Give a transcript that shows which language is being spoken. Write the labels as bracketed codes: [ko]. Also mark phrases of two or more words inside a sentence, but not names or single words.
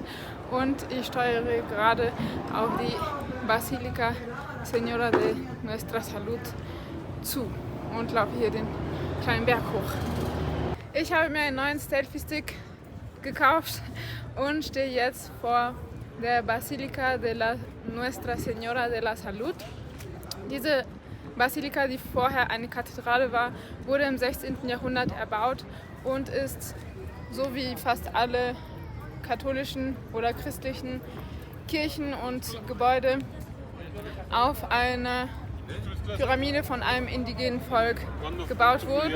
[de] Und ich steuere gerade auf die Basilica Señora de Nuestra Salud zu und laufe hier den kleinen Berg hoch. Ich habe mir einen neuen Selfie-Stick gekauft und stehe jetzt vor der Basilica de la Nuestra Señora de la Salud. Diese Basilika, die vorher eine Kathedrale war, wurde im 16. Jahrhundert erbaut und ist, so wie fast alle katholischen oder christlichen Kirchen und Gebäude, auf einer Pyramide von einem indigenen Volk gebaut wurden.